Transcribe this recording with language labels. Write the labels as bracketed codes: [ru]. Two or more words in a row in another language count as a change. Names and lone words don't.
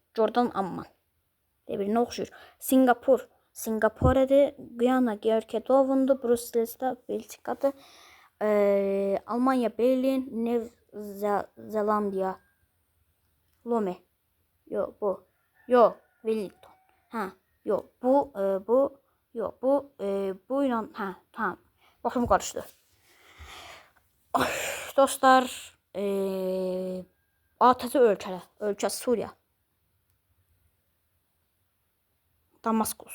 [az] Jordan Amman. Birbirine oxşuyur. Singapur'da Guyana Georgetown'du. Brüssel'də Belçikadır. Almanya Berlin, New Zelandiya Lome. Yo bu. Yo Wellington. Ha, yo bu yo bu ilə ha başım qarışdı. Dostlar, təzə ölkə Suriya. Damaskus.